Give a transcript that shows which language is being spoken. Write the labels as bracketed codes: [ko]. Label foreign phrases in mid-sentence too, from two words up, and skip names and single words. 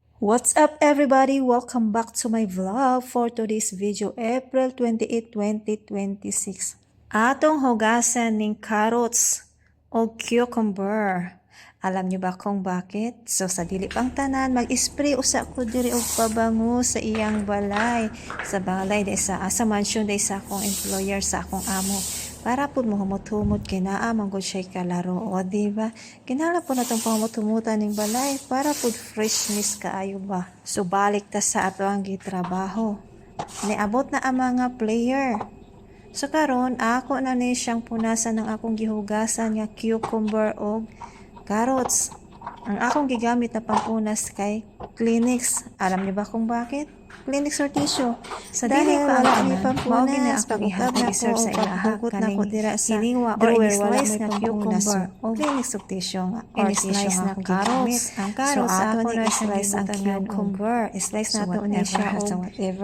[en] What's up everybody? Welcome back to my vlog for today's video, April 28, 2026. [ceb] Atong hugasan ng carrots o cucumber. [tl] Alam niyo ba kung bakit? [ceb] So sa dili pang tanan, mag-spray usa ko diri og pabango sa iyang balay. Sa balay dai sa mansion dai sa akong employer, sa akong amo. Para pud mo humot-humot kay naa man gud siya kalaro, o di ba? Kinahanglan po natong pahumot-humutan ning balay para pud freshness kaayo ba. So balik ta sa ato ang gitrabaho. Niabot na ang mga player. So karon ako na ni siyang punasan ng akong gihugasan nga cucumber o carrots. Ang akong gigamit na pampunas kay Kleenex. [tl] Alam niyo ba kung bakit? [en] Kleenex or tissue. [ceb] Sa dili pa ang ni pampunas, pag-ukab na ko o paghugot na ko dira sa drawer, wala may pampunas. O [en] Kleenex or tissue [ceb] nga, [en] or tissue [ceb] nga carrots. Ang carrots, so ato ni slice ang cucumber. Slice na to ni siya o whatever.